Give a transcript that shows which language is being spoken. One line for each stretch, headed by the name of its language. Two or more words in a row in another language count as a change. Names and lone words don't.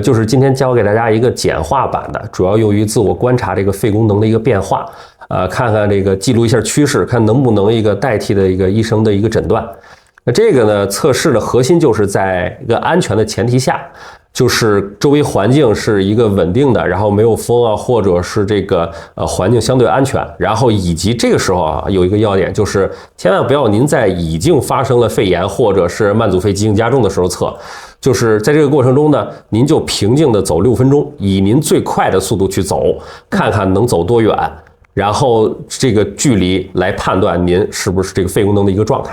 Chinese: 就是今天教給大家一個簡化版的，主要用於自我觀察這個肺功能的一個變化，看看這個記錄一下趨勢，看能不能一個代替的一個醫生的一個診斷。那這個呢，測試的核心就是在一個安全的前提下，就是周圍環境是一個穩定的，然後沒有風啊，或者是這個環境相對安全，然後以及這個時候啊有一個要點，就是千萬不要您在已經發生了肺炎或者是慢阻肺急性加重的時候測，就是在這個過程中呢，您就平靜的走6分鐘，以您最快的速度去走，看看能走多遠，然後這個距離來判斷您是不是這個肺功能的一個狀態。